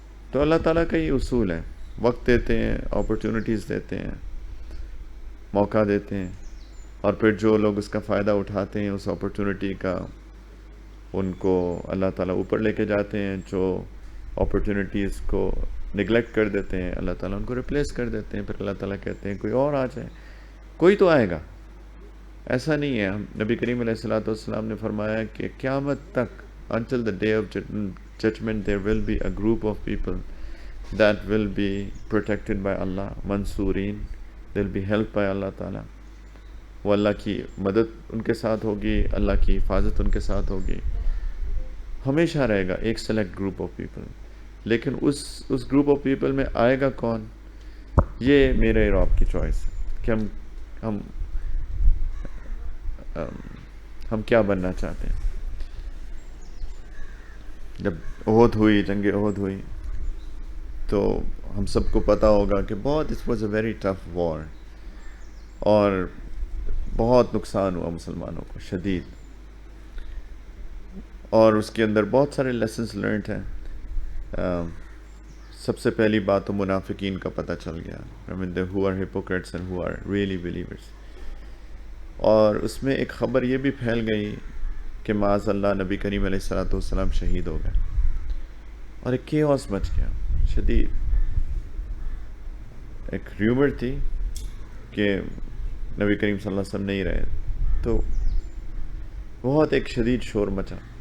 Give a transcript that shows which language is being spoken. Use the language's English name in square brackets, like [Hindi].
[Urdu] تو اللہ تعالیٰ کا یہ اصول ہے، وقت دیتے ہیں، اپرچونٹیز دیتے ہیں، موقع دیتے ہیں، اور پھر جو لوگ اس کا فائدہ اٹھاتے ہیں اس اپرچونٹی کا، ان کو اللہ تعالیٰ اوپر لے کے جاتے ہیں. جو اپرچونٹیز کو نگلیکٹ کر دیتے ہیں اللہ تعالیٰ ان کو ریپلیس کر دیتے ہیں. پھر اللہ تعالیٰ کہتے ہیں کوئی اور آ جائے. کوئی تو آئے گا، ایسا نہیں ہے. نبی کریم علیہ الصلوۃ والسلام نے فرمایا کہ قیامت تک [English] until the day of judgment there will be a group of people that will be protected by Allah, منصورین، they'll be helped by Allah تعالیٰ. [Urdu] وہ اللہ کی مدد ان کے ساتھ ہوگی، اللہ کی حفاظت ان کے ساتھ ہوگی. ہمیشہ رہے گا ایک [English] Select group of people. [Urdu] لیکن اس گروپ آف پیپل میں آئے گا کون، یہ میرے اور آپ کی چوائس ہے کہ ہم کیا بننا چاہتے ہیں. جب احد ہوئی، جنگ احد ہوئی، تو ہم سب کو پتہ ہوگا کہ [English] it was a very tough war, [Urdu] اور بہت نقصان ہوا مسلمانوں کو شدید، اور اس کے اندر بہت سارے لیسنز لرنڈ ہیں. سب سے پہلی بات تو منافقین کا پتہ چل گیا. [English] who are hypocrites and who are really believers. [Urdu] اور اس میں ایک خبر یہ بھی پھیل گئی کہ معاذ اللہ نبی کریم علیہ الصلوۃ والسلام شہید ہو گئے، اور ایک کیوس مچ گیا شدید. ایک ریومر تھی کہ نبی کریم صلی اللہ علیہ وسلم نہیں رہے، تو بہت ایک شدید شور مچا.